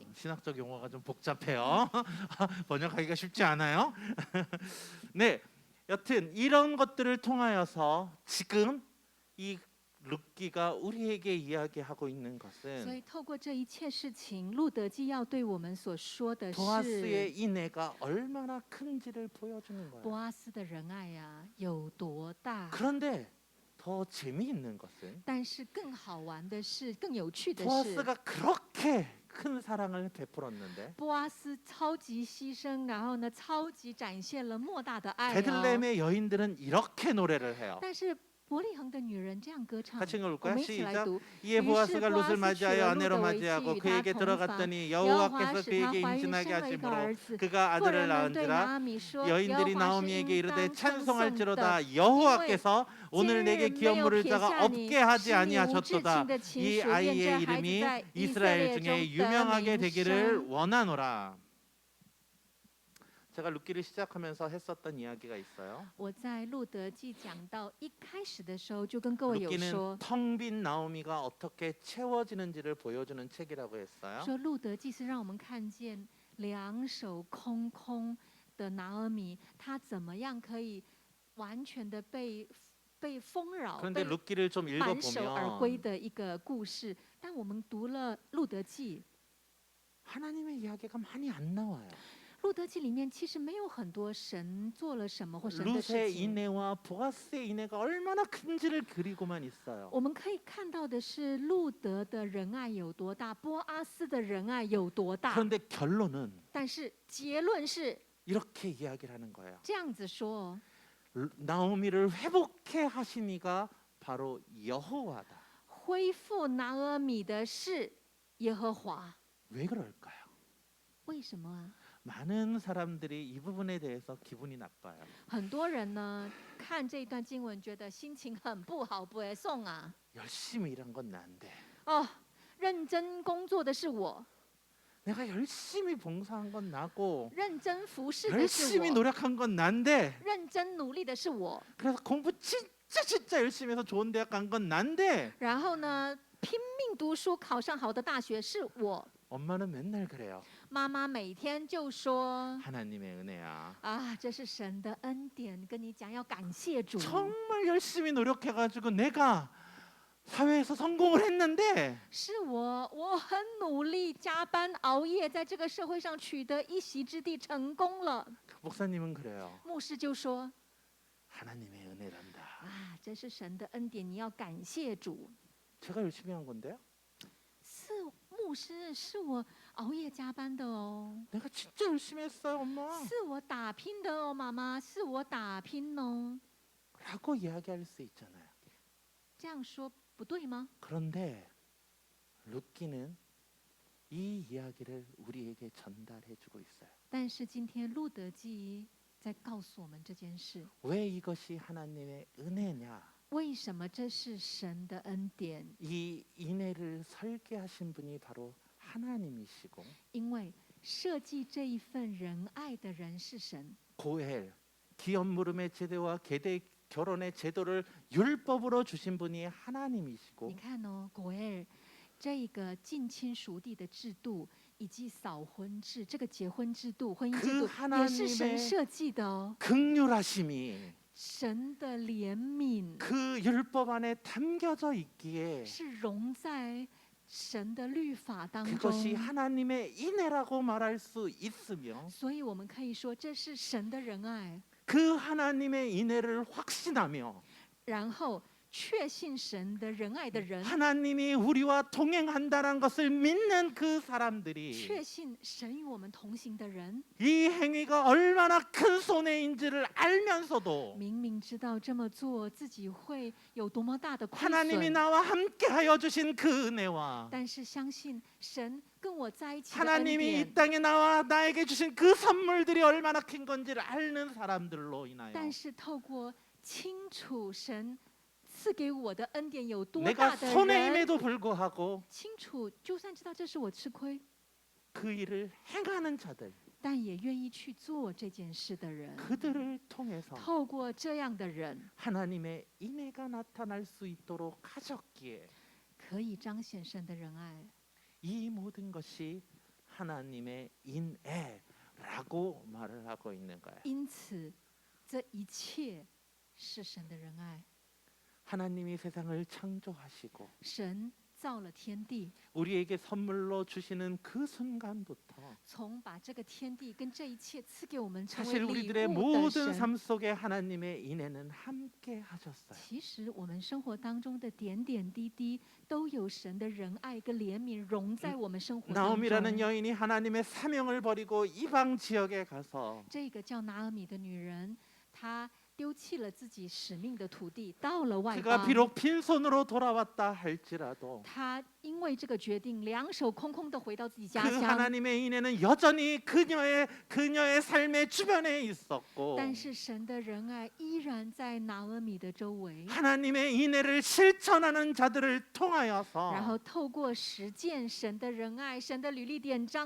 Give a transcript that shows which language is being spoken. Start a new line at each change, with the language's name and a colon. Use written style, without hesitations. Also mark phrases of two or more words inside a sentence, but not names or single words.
Korean: 신학적 용어가 좀 복잡해요. 번역하기가 쉽지 않아요. 네, 여튼 이런 것들을 통하여서 지금 이 룻기가 우리에게 이야기하고 있는
Chinese: 所
Korean: 것은
Chinese: 以透过这一切事情，路德记要对我们所说的
Korean: 보아스의
Chinese: 是，
Korean: 인애가 얼마나 큰지를 보여주는
Chinese: 波
Korean: 거예요.
Chinese: 阿斯的仁爱呀、有多大？
Korean: 그런데 더 재미있는 것은
Chinese: 但是更好玩的是，更有趣的是，
Korean: 보아스가 그렇게 큰 사랑을 베풀었는데
Chinese: 波阿斯超级牺牲，然后呢，超级展现了莫大的爱、哦。
Korean: 베들레헴의 여인들은 이렇게 노래를 해요.
Chinese: 但是伯利恒的女人这样歌唱，
Korean: 같이
Chinese: 我
Korean: 읽을까요?
Chinese: 们一起来
Korean: 시작.
Chinese: 读。
Korean: 이에
Chinese: 于是
Korean: 보아스가
Chinese: 波阿
Korean: 룻을
Chinese: 斯娶
Korean: 맞이하여
Chinese: 了路
Korean: 아내로
Chinese: 得为妻，
Korean: 맞이하고
Chinese: 与他
Korean: 그에게
Chinese: 同房。
Korean: 들어갔더니
Chinese: 耶和华
Korean: 여호와께서
Chinese: 使他
Korean: 그에게
Chinese: 怀孕
Korean: 임신하게
Chinese: 生了一个
Korean: 하심으로
Chinese: 儿子。
Korean: 그가
Chinese: 妇
Korean: 아들을
Chinese: 人们对拿
Korean: 낳은지라
Chinese: 阿米说：“耶
Korean: 여인들이
Chinese: 和华是
Korean: 나오미에게
Chinese: 应
Korean: 이르되
Chinese: 当称颂的，
Korean: 찬송할지로다 여호와께서 오늘
Chinese: 今
Korean: 내게
Chinese: 日没
Korean: 기업
Chinese: 有
Korean: 물을
Chinese: 撇
Korean: 자가
Chinese: 下你，
Korean: 없게 하지
Chinese: 使你无至
Korean: 아니하셨도다.
Chinese: 亲的情
Korean: 이
Chinese: 属，愿
Korean: 아이의
Chinese: 这孩子
Korean: 이름이
Chinese: 在以色
Korean: 이스라엘
Chinese: 列
Korean: 중에
Chinese: 中得
Korean: 유명하게
Chinese: 名
Korean: 되기를
Chinese: 声。”
Korean: 원하노라. 제가 룻기를 시작하면서 했었던 이야기가 있어요.
Chinese: 我在路德记讲到一开始的时候，就跟各位有
Korean: 룻기는
Chinese: 说，
Korean: 텅 빈 나오미가 어떻게 채워지는지를 보여주는 책이라고 했어요.
Chinese: 说路德记是让我们看见两手空空的拿俄米，她怎么样可以完全的被丰饶、
Korean: 그런데
Chinese: 被
Korean: 룻기를 좀
Chinese: 反手而归
Korean: 읽어보면
Chinese: 的一个故事。但我们读了路德记，
Korean: 하나님의 이야기가 많이 안 나와요.
Chinese: 路德记里面其实没有很多神做了什么或神的事
Korean: 룻의
Chinese: 情。
Korean: 인애와 보아스의 인애가 얼마나 큰지를 그리고만 있어요.
Chinese: 我们可以看到的是路德的仁爱有多大，波阿斯的仁爱有多大。
Korean: 그런데 결론은
Chinese: 但是结论是
Korean: 이렇게 이야기를 하는 거예요.
Chinese: 这样子说：
Korean: 나오미를 회복해 하신 이가 바로 여호와다.
Chinese: 恢复拿俄米的是耶和华。
Korean: 왜 그럴까요?
Chinese: 为什么啊？
Korean: 많은 사람들이 이 부분에 대해서 기분이 나빠요.
Chinese: 很多人呢看这段经文，觉得心情很不好，不会送啊。
Korean: 열심히 일한 건 난데
Chinese: 哦，认真工作的是我，
Korean: 내가 열심히 봉사한 건 나고
Chinese: 认真服侍的是
Korean: 열심히
Chinese: 我，
Korean: 노력한 건 난데
Chinese: 认真努力的是我。
Korean: 그래서 공부 진짜 열심히 해서 좋은 대학 간 건 난데
Chinese: 然后呢，拼命读书考上好的大学是我。
Korean: 엄마는 맨날 그래요.
Chinese: 妈妈每天就说
Korean: 하나님의 은혜야.
Chinese: 啊，这是神的恩典，跟你讲要感谢主。
Korean: 정말 열심히 노력해가지고 내가 사회에서 성공을 했는데
Chinese: 是我很努力加班熬夜，在这个社会上取得一席之地，成功了。
Korean: 목사님은 그래요.
Chinese: 牧师就说
Korean: 하나님의 은혜란다.
Chinese: 啊，这是神的恩典，你要感谢主。
Korean: 제가 열심히 한 건데요.
Chinese: 是牧师，是我熬夜加班的哦，
Korean: 내가 진짜 열심히 했어요, 엄마.
Chinese: 是我打拼的哦，妈妈，是我打拼哦。
Korean: 라고 이야기할 수 있잖아요.
Chinese: 这样说不对吗？
Korean: 그런데 룻기는 이 이야기를 우리에게 전달해주고 있어요.
Chinese: 但是今天路德记在告诉我们这件事。
Korean: 왜 이것이 하나님의 은혜냐?
Chinese: 为什么这是神的恩典？
Korean: 이 인애를 설계하신 분이 바로 하나님이시고
Chinese: 因为设计这一份仁爱的人是神。
Korean: 고엘 기업 물음의 제대와 결혼의 제도를 율법으로 주신 분이 하나님이시고
Chinese: 你看哦，果尔这一个近亲属地的制度，以及扫婚制这个结婚制度、婚姻制
Korean: 그
Chinese: 度，也是神
Korean: 하나님의
Chinese: 设计的哦。
Korean: 긍휼하심이
Chinese: 神的怜悯
Korean: 그 율법 안에 담겨져 있기에
Chinese: 是融在神的律法当
Korean: 그것이
Chinese: 中，
Korean: 하나님의 인애라고 말할 수 있으며
Chinese: 所以我们可以说这是神的仁爱，
Korean: 그 하나님의 인애를 확신하며
Chinese: 然后确信神的仁爱的人，
Korean: 하나님이 우리와 동행한다는 것을 믿는 그 사람들이
Chinese: 确信神与我们同行的人，
Korean: 이 행위가 얼마나 큰 손해인지를 알면서도
Chinese: 明明知道这么做自己会有多么大的亏
Korean: 하나님이
Chinese: 损，
Korean: 나와 함께하여 주신 그 은혜와
Chinese: 但是相信神跟我在一起的恩
Korean: 하나님이
Chinese: 典
Korean: 이 ， 땅에 나와 나에게 주신 그 선물들이 얼마나 큰 건지를 아는 사람들로 인하여
Chinese: 但是透过清楚神赐给我的恩典有多
Korean: 내가
Chinese: 大的人，
Korean: 손해임에도 불구하고
Chinese: 清楚就算知道这是我吃亏，
Korean: 그 일을 행하는 자들
Chinese: 但也愿意去做这件事的人，
Korean: 그들을 통해서
Chinese: 透过这样的人，
Korean: 하나님의 인애가 나타날 수 있도록 하셨기에
Chinese: 可以彰显神的仁爱。
Korean: 이 모든 것이 하나님의 인애라고 말을 하고 있는 거야.
Chinese: 因此，这一切是神的仁爱。
Korean: 하나님이 세상을 창조하시고
Chinese: 神造了天地，
Korean: 우리에게 선물로 주시는 그 순간부터
Chinese: 从把这个天地跟这一切赐给我们成为
Korean: 사실
Chinese: 礼
Korean: 우리들의
Chinese: 物的
Korean: 모든
Chinese: 神。
Korean: 삶 속에 하나님의 인애는 함께 하셨어요.
Chinese: 其实我们生活当中的点点滴滴，都有神的仁爱跟怜悯融在我们生活当
Korean: 나오미라는
Chinese: 中。
Korean: 여인이 하나님의 사명을 버리고 이방 지역에 가서
Chinese: 这个叫拿俄米的女人，她丢弃了自己使命的土地，到了外
Korean: 그가
Chinese: 邦。
Korean: 비록 빈손으로 돌아왔다 할지라도
Chinese: 她因为这个决定，两手空空的回到自己家
Korean: 그
Chinese: 乡。
Korean: 하나님의 인애는 여전히 그녀의 삶의 주변에 있었고
Chinese: 但是神的仁爱依然在拿俄米的周围，
Korean: 하나님의 인애를 실천하는 자들을
Chinese: 然
Korean: 통하여서
Chinese: 后透过实践神的仁爱、神的履历典章的